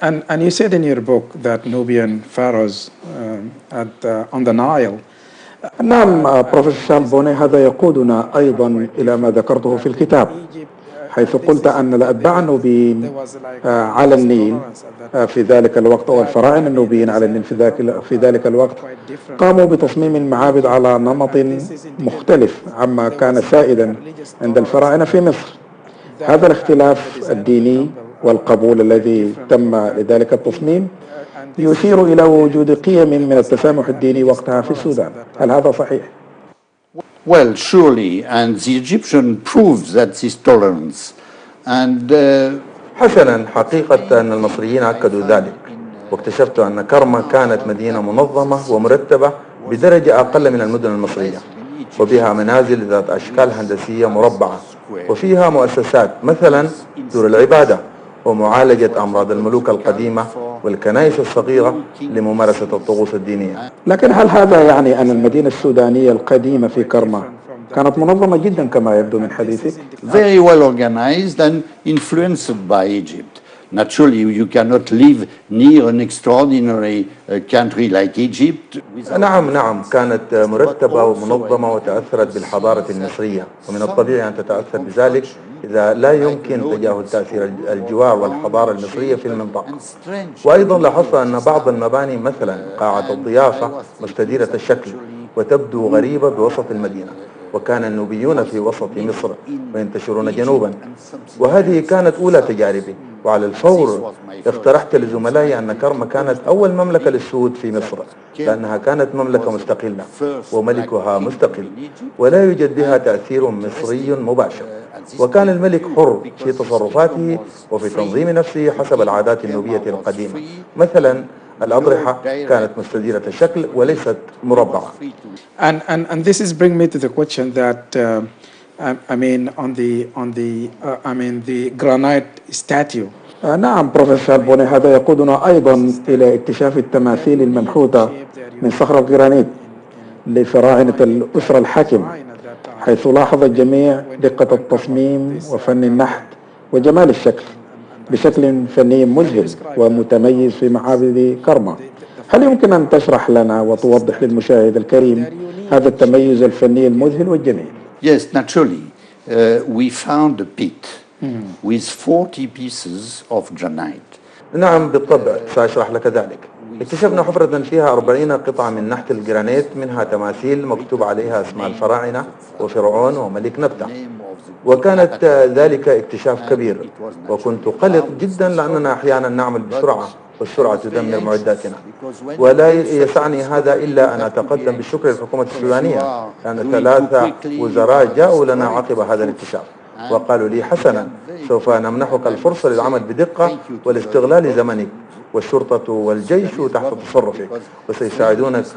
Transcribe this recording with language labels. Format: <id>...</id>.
<en>And you said in your book that Nubian pharaohs on the Nile.</en> <ar>نعم بروفيسور بونيه، هذا يقودنا أيضا إلى ما ذكرته في الكتاب، حيث قلت أن الأتباع النوبيين على النيل في ذلك الوقت، أو الفراعنة النوبيين على النيل في ذلك الوقت، قاموا بتصميم المعابد على نمط مختلف عما كان سائدا عند الفراعنة في مصر. هذا الاختلاف الديني والقبول الذي تم لذلك التصميم يشير إلى وجود قيم من التسامح الديني وقتها في السودان. هل هذا صحيح؟</ar> <en>Well, surely, and the Egyptian proves that this tolerance and</en> <ar>حسنا، حقيقة أن المصريين أكدوا ذلك، واكتشفت أن كرمة كانت مدينة منظمة ومرتبة بدرجة أقل من المدن المصرية، وبها منازل ذات أشكال هندسية مربعة، وفيها مؤسسات مثلا دور العبادة ومعالجة أمراض الملوك القديمة والكنائس الصغيرة لممارسة الطقوس الدينية. لكن هل هذا يعني أن المدينة السودانية القديمة في كرمة كانت منظمة جدا كما يبدو من حديثك؟</ar> <en>very well organized and influenced by Egypt. Naturally, you cannot live near an extraordinary country like Egypt.</en> <ar>نعم، كانت مرتبة ومنظمة وتأثرت بالحضارة المصرية، ومن الطبيعي أن تتأثر بذلك إذا لا يمكن تجاهل تأثير الجوار والحضارة المصرية في المنطقة. وأيضا لاحظت أن بعض المباني مثلا قاعة الضيافة مستديرة الشكل وتبدو غريبة بوسط المدينة، وكان النوبيون في وسط مصر وينتشرون جنوبا، وهذه كانت أولى تجاربي. وعلى الفور اقترحت لزملائي أن كرمة كانت أول مملكة للسود في مصر، لأنها كانت مملكة مستقلة وملكها مستقل ولا يوجد بها تأثير مصري مباشر، وكان الملك حر في تصرفاته وفي تنظيم نفسه حسب العادات النوبية القديمة. مثلا الأضرحة كانت مستديرة الشكل وليست مربعة.</ar> <en>And this is bring me to the question that the granite statue.</en> <ar>نعم بروفيسور بونيه، هذا يقودنا أيضا إلى اكتشاف التماثيل المنحوتة من صخرة الجرانيت لفراعنة الأسرة الحاكمة، حيث لاحظ الجميع دقة التصميم وفن النحت وجمال الشكل بشكل فني مذهل ومتميز في معابد كرمة. هل يمكن أن تشرح لنا وتوضح للمشاهد الكريم هذا التميز الفني المذهل والجميل؟</ar> <en>Yes, naturally. We found a pit with 40 pieces of granite.</en> <ar>نعم بالطبع، سأشرح لك ذلك. اكتشفنا حفرة فيها 40 قطعة من نحت الجرانيت، منها تماثيل مكتوب عليها اسماء الفراعنة وفرعون وملك نبتة، وكانت ذلك اكتشاف كبير، وكنت قلق جدا لأننا أحيانا نعمل بسرعة والسرعة تدمر معداتنا، ولا يسعني هذا إلا أن أتقدم بالشكر للحكومة السودانية، لأن 3 وزراء جاءوا لنا عقب هذا الاكتشاف وقالوا لي حسنا، سوف نمنحك الفرصة للعمل بدقة والاستغلال زمنك، والشرطة والجيش تحت تصرفك وسيساعدونك.</ar>